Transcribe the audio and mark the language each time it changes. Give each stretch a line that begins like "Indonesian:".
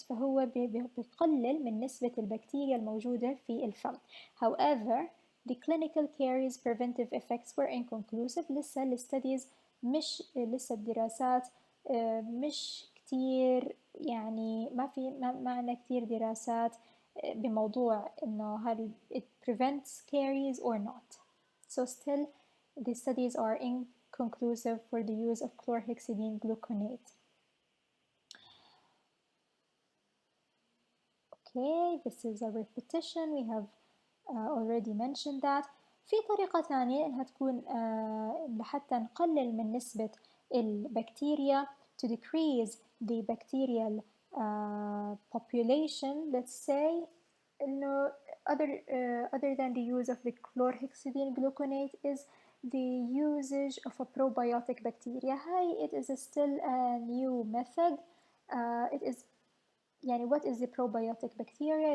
Arabic: فهو بيقلل من نسبة البكتيريا الموجودة في الفم.
English: However, the clinical caries preventive effects were inconclusive.
Arabic: لسه الستاديز لسه الدراسات مش كتير، يعني ما عندنا كتير دراسات بموضوع إنه هل
English: it prevents caries or not. So still the studies are inconclusive for the use of chlorhexidine gluconate. Okay, this is a repetition. We have already mentioned that.
Arabic: في طريقة ثانية إنها تكون لحتى نقلل من نسبة البكتيريا
English: to decrease the bacterial population. Let's say إنه other than the use of the chlorhexidine gluconate is the usage of a probiotic bacteria. It is still a new method. It is يعني what is the probiotic bacteria?